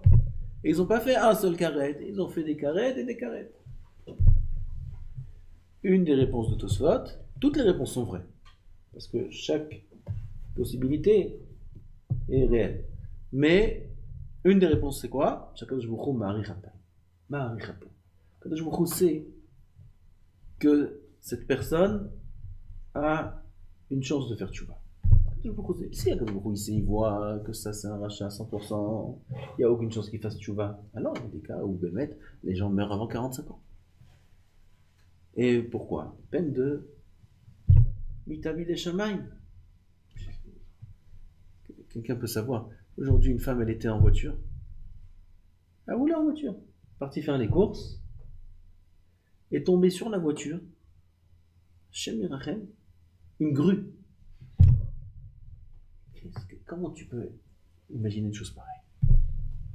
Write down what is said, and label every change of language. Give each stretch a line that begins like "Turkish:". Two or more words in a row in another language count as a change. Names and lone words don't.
French: Et ils n'ont pas fait un seul karet, ils ont fait des karets et des karets. Une des réponses de Tosfot, toutes les réponses sont vraies, parce que chaque possibilité est réelle. Mais une des réponses c'est quoi?
Hebrew: הקדוש ברוך הוא מאריך אפו. מאריך אפו. הקדוש ברוך הוא
French: sait que cette personne a une chance de faire tchouva. Si il voit que ça c'est un rachat à 100%, il n'y a aucune chance qu'il fasse tchouva. Alors il y a des cas où Bémet, les gens meurent avant 45 ans. Et pourquoi? Peine de
Hebrew: מיתה בידי שמים.
French: Quelqu'un peut savoir. Aujourd'hui, une femme, elle était en voiture. Elle roulait en voiture. Partie faire les courses. Est tombée sur la voiture.
Hebrew: השם ירחם.
French: Une grue. Comment tu peux imaginer une chose pareille?